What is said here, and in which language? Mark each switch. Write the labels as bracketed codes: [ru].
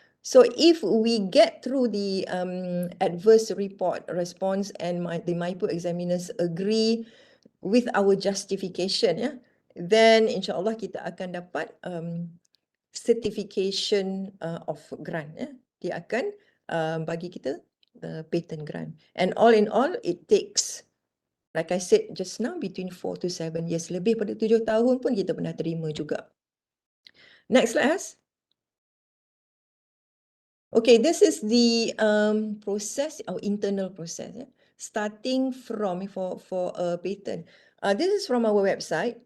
[en] So if we get through the adverse report response and the MIPO examiners agree with our justification, yeah, then [ms] insyaAllah kita akan dapat [en] certification of grant. Yeah. [ms] Dia akan bagi kita patent grant. [en] And all in all, it takes, like I said just now, between 4 to 7 years. [ms] Lebih pada 7 tahun pun kita pernah terima juga. [en] Next slide, Has. Okay, this is the process, our internal process. Yeah. Starting from for a patent. This is from our website.